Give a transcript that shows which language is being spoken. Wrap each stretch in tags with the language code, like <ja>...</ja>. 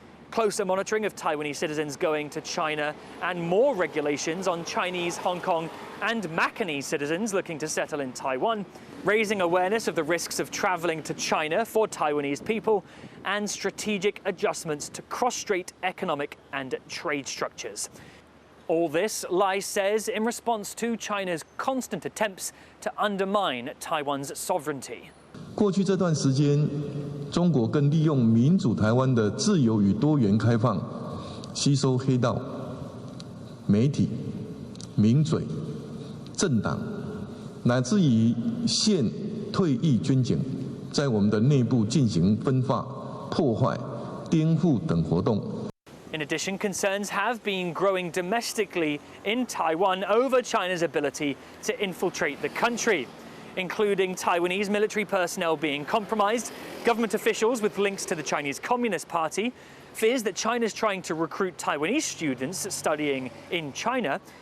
<en>closer monitoring of Taiwanese citizens going to China, and more regulations on Chinese, Hong Kong, and Macanese citizens looking to settle in Taiwan, raising awareness of the risks of traveling to China for Taiwanese people, and strategic adjustments to cross-strait economic and trade structures. All this, Lai says, in response to China's constant attempts to undermine Taiwan's sovereignty.</en> <zh>过去这段时间，中国更利用民主台湾的自由与多元开放，吸收黑道、媒体、名嘴、政党，乃至于现退役军警，在我们的内部进行分化、破坏、颠覆等活动。</zh> <en>In addition, concerns have been growing domestically in Taiwan over China's ability to infiltrate the country, including Taiwanese military personnel being compromised, government officials with links to the Chinese Communist Party, fears that China's trying to recruit Taiwanese students studying in China,</en>